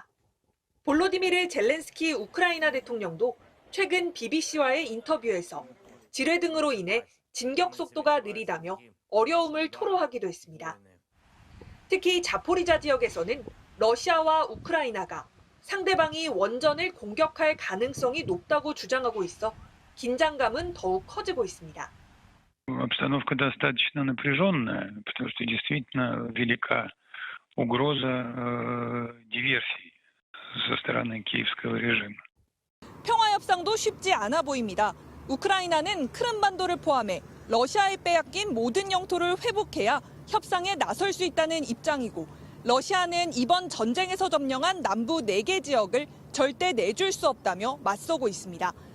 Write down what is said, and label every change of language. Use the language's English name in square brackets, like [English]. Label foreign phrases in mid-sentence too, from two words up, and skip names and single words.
[Korean] 볼로디미르 젤렌스키 우크라이나 대통령도 최근 BBC와의 인터뷰에서 지뢰 등으로 인해 진격 속도가 느리다며 어려움을 토로하기도 했습니다. 특히 자포리자 지역에서는 러시아와 우크라이나가 상대방이 원전을 공격할 가능성이 높다고 주장하고 있어 긴장감은 더욱 커지고 있습니다. [Russian] Обстановка достаточно напряженная, потому что действительно велика угроза диверсий со стороны киевского режима. [Korean] 평화 협상도 쉽지 않아 보입니다. 우크라이나는 크림반도를 포함해 러시아에 빼앗긴 모든 영토를 회복해야 협상에 나설 수 있다는 입장이고 러시아는 이번 전쟁에서 점령한 남부 4개 지역을 절대 내줄 수 없다며 맞서고 있습니다.